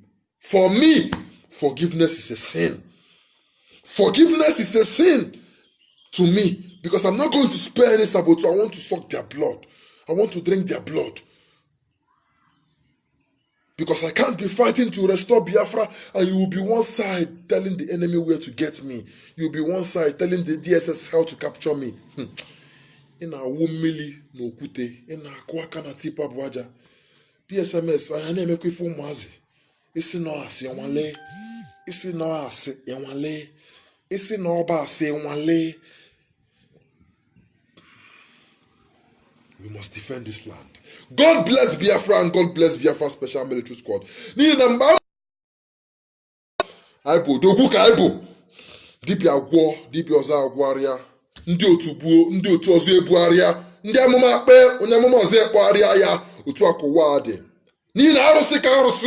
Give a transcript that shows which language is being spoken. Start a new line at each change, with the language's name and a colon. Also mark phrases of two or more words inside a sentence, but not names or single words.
English: For me, forgiveness is a sin. Forgiveness is a sin to me, because I'm not going to spare any saboteur. I want to suck their blood. I want to drink their blood. Because I can't be fighting to restore Biafra, and you will be one side telling the enemy where to get me. You will be one side telling the DSS how to capture me.
Igbo: ị na-awụ mmiri na okwute, ị na-akụ aka na tipa bụ aja. PSMS anya na-emekwa ife ụmụazị. Isi nọ asị enwale, isi nọ asị enwale, isi nọ ọba asị enwale.
English: We must defend this land. God bless Biafra and God bless Biafra Special Military Squad.
Igbo: N'ihi na mgbe anyị bụ odogwu ka anyị bụ. Dibịa gwụọ, dibịa ọzọ agwụgharịa. Ndị otu buo, ndị otu ọzọ ebugharịa. Ndị amụma kpee, onye amụma ọzọ ekpegharịa ya. Otu a ka ụwa dị. N'ihi na arụsị ka arụsị.